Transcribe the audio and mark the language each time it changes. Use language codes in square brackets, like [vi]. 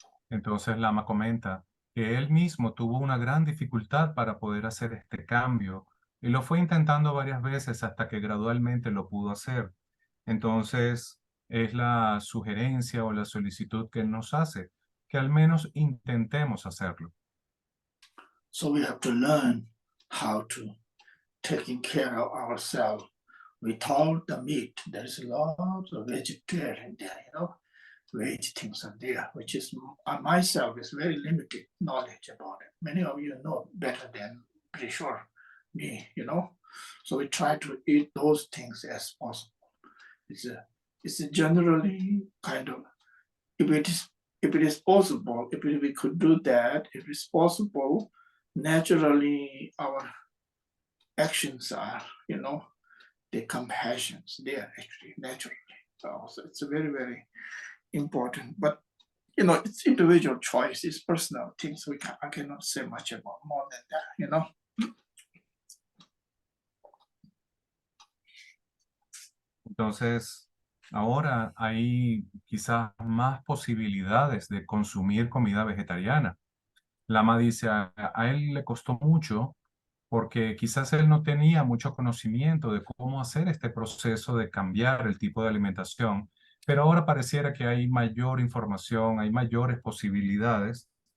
[es] Entonces Lama comenta que él mismo tuvo una gran dificultad para poder hacer este cambio y lo fue intentando varias veces hasta que gradualmente lo pudo hacer. Entonces es la sugerencia o la solicitud que él nos hace, que al menos intentemos hacerlo. [en] So we have to learn how to taking care of ourselves without the meat. There's a lot of vegetarian there, veg things are there, which is myself is very limited knowledge about it. Many of you know better than pretty sure me, So we try to eat those things as possible. It's a generally kind of if it is possible, if we could do that, if it's possible, naturally our actions are, the compassions there actually naturally. So it's a very, very important. But it's individual choice, it's personal things. I cannot say much about more than that, [es] Entonces, ahora hay quizás más posibilidades de consumir comida vegetariana. Lama dice, a él le costó mucho porque quizás él no tenía mucho conocimiento de cómo hacer este proceso de cambiar el tipo de alimentación, pero ahora pareciera que hay mayor información, hay mayores posibilidades.